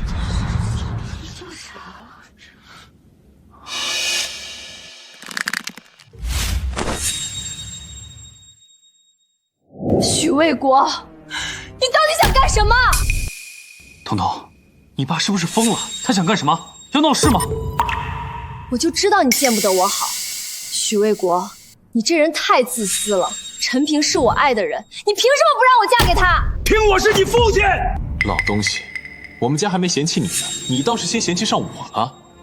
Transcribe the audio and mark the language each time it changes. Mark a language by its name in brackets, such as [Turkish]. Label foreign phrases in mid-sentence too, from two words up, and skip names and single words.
[Chinese] 許衛國，你到底想幹什麼？彤彤，你爸是不是瘋了？他想幹什麼？ 要鬧事嗎？我就知道你見不得我好，許衛國，你這人太自私了。陳平是我愛的人，你憑什麼不讓我嫁給他？憑我是你父親！老東西，我們家還沒嫌棄你呢，你倒是先嫌棄上我了。